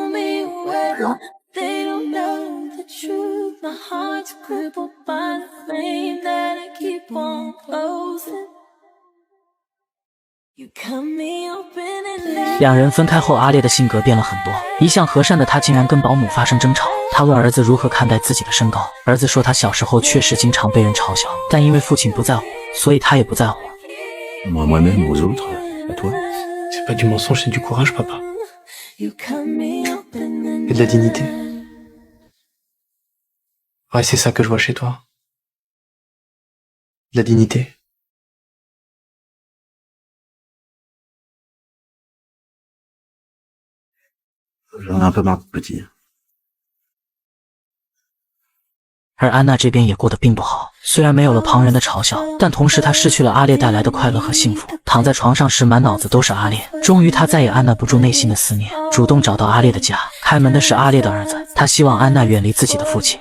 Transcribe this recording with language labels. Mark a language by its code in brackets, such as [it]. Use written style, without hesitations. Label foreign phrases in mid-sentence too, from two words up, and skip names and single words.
[zh] 两人分开后，阿烈的性格变了很多。一向和善的他竟然跟保姆发生争吵。他问儿子如何看待自己的身高，儿子说他小时候确实经常被人嘲笑，但因为父亲不在乎，所以他也不在乎。 [fr] Moi-même, aux autres, à toi. C'est pas du mensonge, c'est du courage, papa. Et de la dignité. Ouais, c'est ça que je vois chez toi. La dignité. J'en ai un peu marre de petit. [zh] 而安娜这边也过得并不好，虽然没有了旁人的嘲笑，但同时她失去了阿烈带来的快乐和幸福。躺在床上时，满脑子都是阿烈。终于，她再也按捺不住内心的思念，主动找到阿烈的家。开门的是阿烈的儿子，他希望安娜远离自己的父亲。